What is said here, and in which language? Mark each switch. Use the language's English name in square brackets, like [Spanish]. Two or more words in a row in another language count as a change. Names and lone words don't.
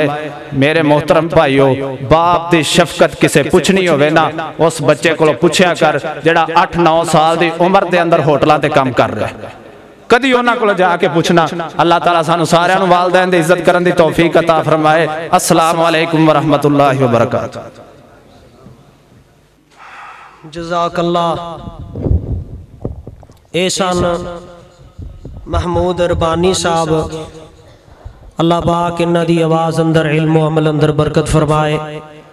[Punjabi] میرے محترم بھائیو، باپ کی شفقت کسے پچھنی ہووے نا، اس بچے کو پچھیا کر جیہڑا 8-9 سال کی عمر کے اندر ہوٹلاں تے کم کر رہا ہے. کدی اوہناں کول جا کے پچھنا۔ اللہ تعالیٰ سانوں ساریاں نوں والدین دی عزت کرن دی توفیق عطا فرمائے. [Arabic] السلام عليكم ورحمة الله وبركاته. [Punjabi] जज़ाकल्लाह। احسان محمود ربانی صاحب، اللہ پاک ایہناں دی آواز اندر علم عمل اندر برکت فرمائے.